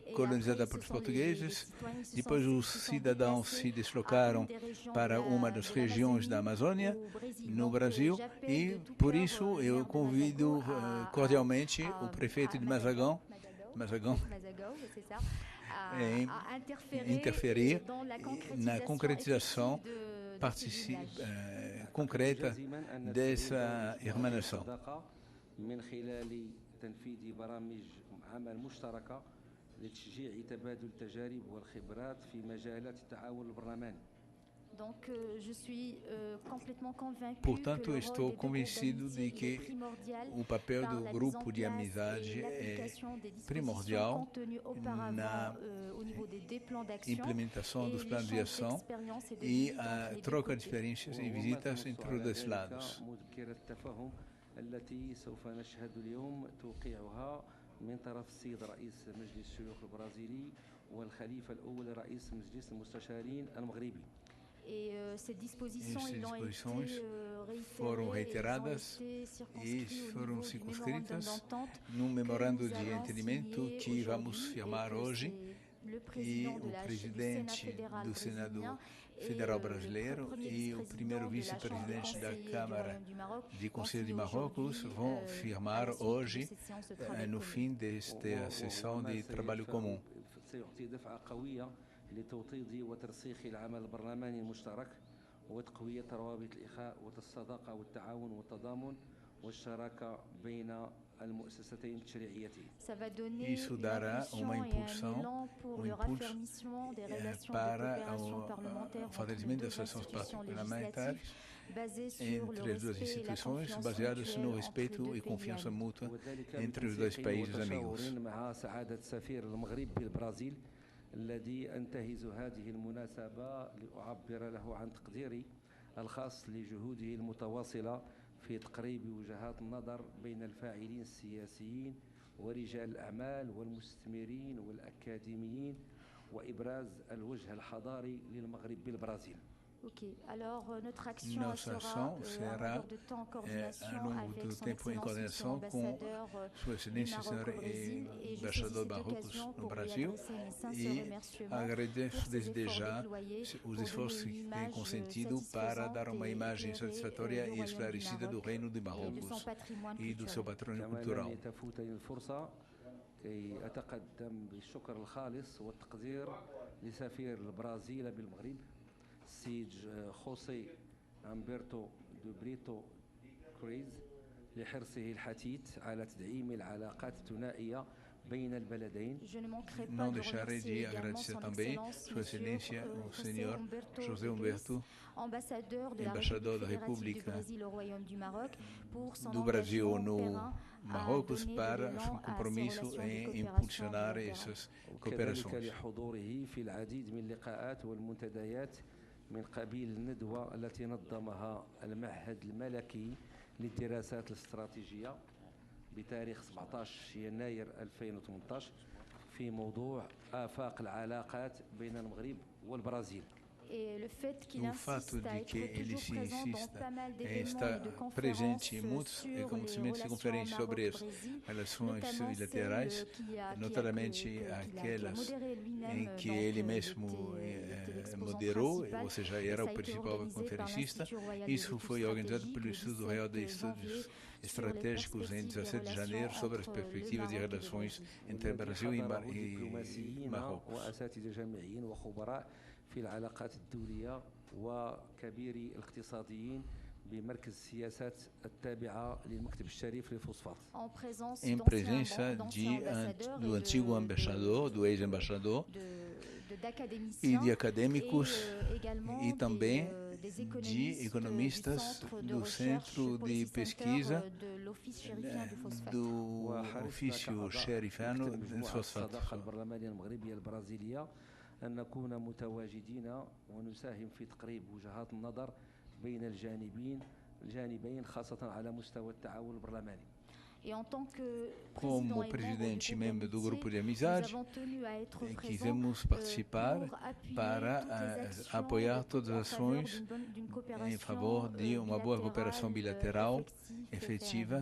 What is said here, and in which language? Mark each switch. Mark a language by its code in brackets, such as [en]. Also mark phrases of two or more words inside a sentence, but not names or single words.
[pt] colonizada pelos portugueses, depois os cidadãos se deslocaram para uma das regiões da Amazônia, no Brasil, e por isso eu convido cordialmente o prefeito de Mazagão a interferir na concretização concreta dessa irmanação. [ar] من خلال تنفيذ برامج عمل مشتركة لتشجيع تبادل التجارب والخبرات في مجالات التعاون البرلماني. [pt] Portanto, estou convencido de que o papel do grupo de amizade é primordial na implementação dos planos de ação e a troca de experiências e visitas entre os dois lados. [ar] التي سوف نشهد اليوم توقيعها من طرف السيد رئيس مجلس الشيوخ البرازيلي والخليفة الأول رئيس مجلس المستشارين المغربي. [pt] Essas disposições foram reiteradas e foram circunscritas num memorando de entendimento que vamos firmar hoje, e o presidente do Senado Federal Brasileiro e o primeiro vice-presidente da Câmara de Conselho de Marrocos vão firmar hoje, no fim desta sessão de trabalho comum. [ar] لتوطيد وترسيخ العمل البرلماني المشترك وتقوية روابط الإخاء والصداقة والتعاون والتضامن والشراكة بين المؤسستين التشريعيتين. [pt] Isso dará um impulso para o fortalecimento das relações parlamentares entre as duas instituições, baseadas no respeito e confiança mútua entre os dois países amigos. [ar] الذي أنتهز هذه المناسبة لأعبر له عن تقديري الخاص لجهوده المتواصلة في تقريب وجهات النظر بين الفاعلين السياسيين ورجال الأعمال والمستثمرين والأكاديميين وإبراز الوجه الحضاري للمغرب بالبرازيل. [pt] Nossa ação será ao longo do tempo em coordenação com Sua Excelência, Senhor Embaixador Marrocos no Brasil, e agradeço desde já os esforços que têm consentido para dar uma imagem satisfatória e esclarecida do Reino de Marrocos e do seu patrimônio cultural. [ar] كي أتقدم بالشكر الخالص والتقدير لسفير البرازيل بالمغرب السيد خوسي أمبرتو دو بريتو كريز لحرصه الحثيث على تدعيم العلاقات الثنائية بين البلدين. [pt] Não deixarei de agradecer também Sua Excelência, o Senhor José Humberto, embaixador da República do Brasil no Marrocos, para seu compromisso em impulsionar essas cooperações. [ar] من قبيل الندوة التي نظمها المعهد الملكي للدراسات الاستراتيجية بتاريخ 17 يناير 2018 في موضوع آفاق العلاقات بين المغرب والبرازيل. [pt] O fato de que ele se insista em estar presente em muitos acontecimentos e conferências sobre as relações bilaterais, notadamente aquelas em que ele mesmo moderou, ou seja, era o principal conferencista. Isso foi organizado pelo Instituto Real de Estudos Estratégicos em 17 de janeiro sobre as perspectivas de relações entre Brasil e Marrocos. [ar] في العلاقات الدولية وكبير الاقتصاديين بمركز السياسات التابعة للمكتب الشريف للفوسفات. [pt] Em presença do antigo embaixador, do ex-embaixador, e de acadêmicos e também de economistas do Centro de Pesquisa do ofício xerifano dos fosfatos. [ar] أن نكون متواجدين ونساهم في تقريب وجهات النظر بين الجانبين خاصة على مستوى التعاون البرلماني. [pt] Como presidente e membro do grupo de amizade, quisemos participar para apoiar todas as ações em favor de uma boa cooperação bilateral efetiva.